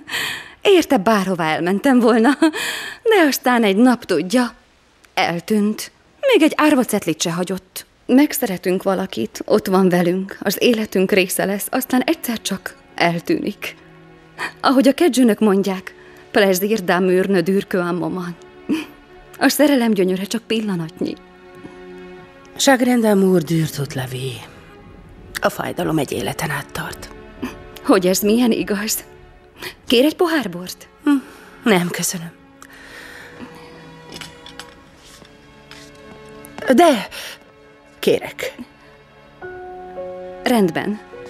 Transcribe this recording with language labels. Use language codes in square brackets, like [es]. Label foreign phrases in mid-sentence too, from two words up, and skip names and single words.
[hu] Érte bárhová elmentem volna. De aztán egy nap, tudja, eltűnt. Még egy árvacetlit se hagyott. Megszeretünk valakit, ott van velünk, az életünk része lesz, aztán egyszer csak eltűnik. Ahogy a kedzsőnök mondják, [fr] plaisir d'amour ne dure qu'un moment. [hu] A szerelem gyönyöre csak pillanatnyi. [fr] Chagrin d'amour dure toute la vie. [hu] A fájdalom egy életen át tart. Hogy ez milyen igaz? Kér egy pohár bort? Nem, köszönöm. De kérek. Rendben.